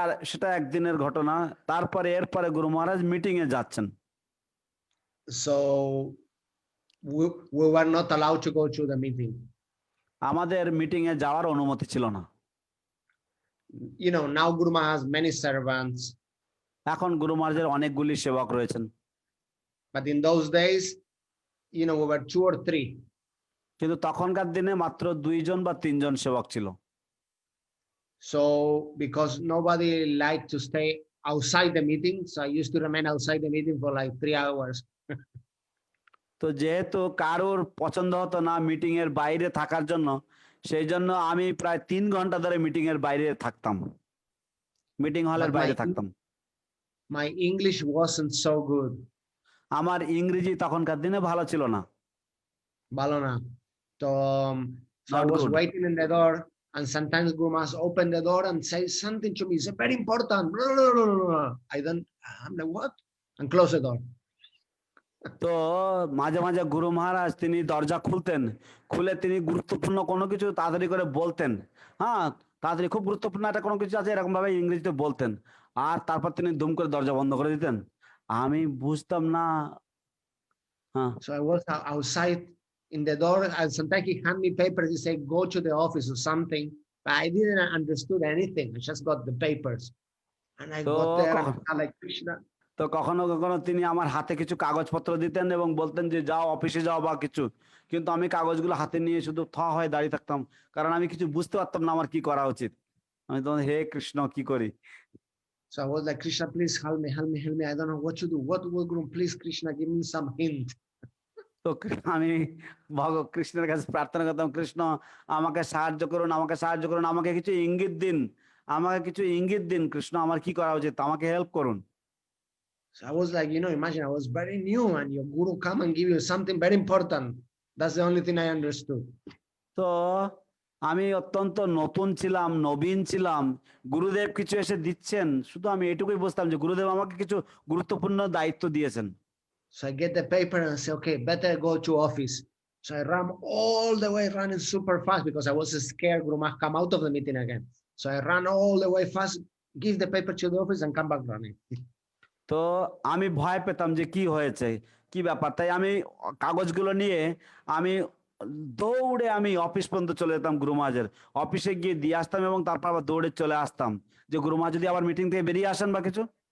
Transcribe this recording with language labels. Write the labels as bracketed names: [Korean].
[Bangla] সেটা একদিনের ঘটনা। তারপরে এরপরে গুরু মহারাজ মিটিং এ যাচ্ছেন। [English] So we were not allowed to go to the meeting. [Bangla] আমাদের মিটিং এ যাওয়ার অনুমতি ছিল না। [English] Now Guru Maharaj has many servants. [Bangla] এখন গুরু মহারাজের অনেকগুলি সেবক রয়েছেন। [English] But in those days, we were 2 or 3. [Bangla] কিন্তু তখনকার দিনে মাত্র 2 জন বা 3 জন সেবক ছিল। [English] So because nobody liked to stay outside the meeting, so I used to remain outside the meeting for like 3 hours. [Bangla] তো যেহেতু কারোর পছন্দ হতো না মিটিং এর বাইরে থাকার জন্য, সেই জন্য আমি প্রায় 3 ঘন্টা ধরে মিটিং এর বাইরে থাকতাম, মিটিং হলের বাইরে থাকতাম। [English] My English wasn't so good. [Bangla] আমার ইংরেজি তখনকার দিনে ভালো ছিল না। ভালো না। [English] So I was waiting in the door, and sometimes Guru Maharaj opened the door and say something to me. It's very important. I'm like, what? And close the door. [Bangla] তো মাঝে মাঝে গুরু মহারাজ তিনি দরজা খুলতেন, খুলে তিনি গুরুত্বপূর্ণ কোনো কিছু তাড়াতাড়ি করে বলতেন। হ্যাঁ, তাড়াতাড়ি খুব গুরুত্বপূর্ণ একটা কোনো কিছু আছে এরকম ভাবে ইংরেজিতে বলতেন, আর তারপর তিনি দুম করে দরজা বন্ধ করে দিতেন। আমি বুঝতাম না। হ্যাঁ, [English] So I was outside in the door, and sometimes he hand me papers. He said, go to the office or something. But I didn't understood anything. I just got the papers. And I got there and I like Krishna. [Bangla] তো কখনো কখনো তিনি আমার হাতে কিছু কাগজপত্র দিতেন এবং বলতেন যে যাও অফিসে যাও বা কিছু, কিন্তু আমি কাগজগুলো হাতে নিয়ে শুধু হয়ে দাঁড়িয়ে থাকতাম, কারণ আমি কিছু বুঝতে পারতাম না আমার কি করা উচিত। আমি তখন হে কৃষ্ণ কি করি। [English] So I was like, Krishna, please help me. I don't know what to do. What Guru, please Krishna, give me some hint. [Bangla] তো আমি কৃষ্ণের কাছে প্রার্থনা করতাম, কৃষ্ণ আমাকে সাহায্য করুন, আমাকে সাহায্য করুন, আমাকে কিছু ইঙ্গিত দিন, আমাকে কিছু ইঙ্গিত দিন কৃষ্ণ, আমার কি করা উচিত, আমাকে হেল্প করুন। [English] So I was like, imagine I was very new and your guru come and give you something very important. That's the only thing I understood. [Bangla] তো আমি অত্যন্ত নতুন ছিলাম, নবীন ছিলাম, গুরুদেব কিছু এসে দিচ্ছেন, শুধু আমি এটুকুই বুঝতাম যে গুরুদেব আমাকে কিছু গুরুত্বপূর্ণ দায়িত্ব দিয়েছেন। [English] So I get the paper and I say, okay, better go to office. So I ran all the way, running super fast because I was scared Guru Maharaj come out of the meeting again. So I ran all the way fast, give the paper to the office and come back running. [Bangla] তো আমি ভয় পেতাম যে কি হয়েছে, কি ব্যাপার, তাই আমি কাগজগুলো নিয়ে আমি দৌড়ে আমি অফিস পর্যন্ত চলে যেতাম গুরু মহারাজের। অফিসে গিয়ে দিয়ে আসতাম এবং তারপর আবার দৌড়ে চলে আসতাম যে গুরু মহারাজ যদি আবার মিটিং থেকে বেরিয়ে আসেন বা কিছু।